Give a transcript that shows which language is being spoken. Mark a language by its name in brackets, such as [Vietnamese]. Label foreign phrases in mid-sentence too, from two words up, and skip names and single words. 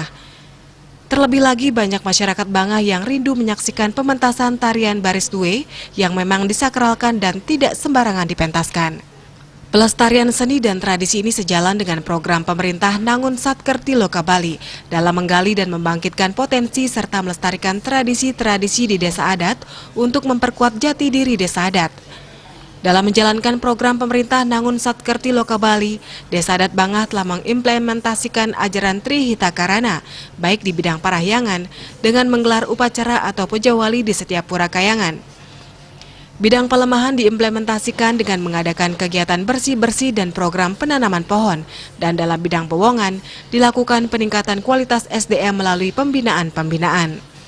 [Indonesian] Terlebih lagi banyak masyarakat Bangah yang rindu menyaksikan pementasan tarian baris due yang memang disakralkan dan tidak sembarangan dipentaskan. Pelestarian seni dan tradisi ini sejalan dengan program pemerintah Nangun Satkerti Loka Bali dalam menggali dan membangkitkan potensi serta melestarikan tradisi-tradisi di desa adat untuk memperkuat jati diri desa adat. Dalam menjalankan program pemerintah Nangun Satkerti Loka Bali, Desa Adat Bangah telah mengimplementasikan ajaran Tri Hita Karana, baik di bidang parahyangan, dengan menggelar upacara atau puja wali di setiap pura kayangan. Bidang pelemahan diimplementasikan dengan mengadakan kegiatan bersih-bersih dan program penanaman pohon, dan dalam bidang pewongan dilakukan peningkatan kualitas SDM melalui pembinaan-pembinaan.